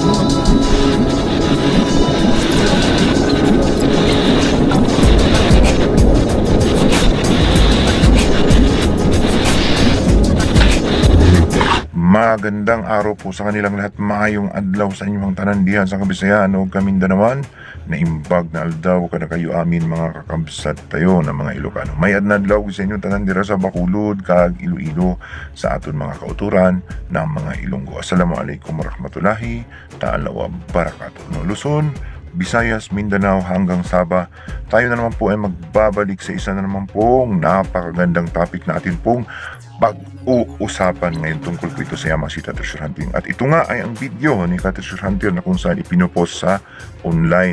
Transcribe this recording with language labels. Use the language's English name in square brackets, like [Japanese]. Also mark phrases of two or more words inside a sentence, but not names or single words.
[Filipino] Magandang araw po sa kanilang lahat, [Cebuano] maayong adlaw sa inyong tanan dihan sa Kabisayaan o Kamindanawan. [Iloko] Naimbag na aldaw kada kayo amin mga kakabsat tayo na mga Ilocano. [Hiligaynon] May adlaw sa inyong tanan dira sa Bacolod kag Iloilo sa aton mga kauturan ng mga Ilonggo. [Arabic] السلام عليكم ورحمة الله تعالى وبركاته. [Filipino] No, Luzon, Visayas, Mindanao hanggang Sabah, tayo na naman po ay magbabalik sa isa na naman pong napakagandang topic na atin pong pag-uusapan ngayon tungkol po ito sa Yamashita Treasure Hunting. At ito nga ay ang video ni Treasure Hunter na kung saan ipinopost sa online.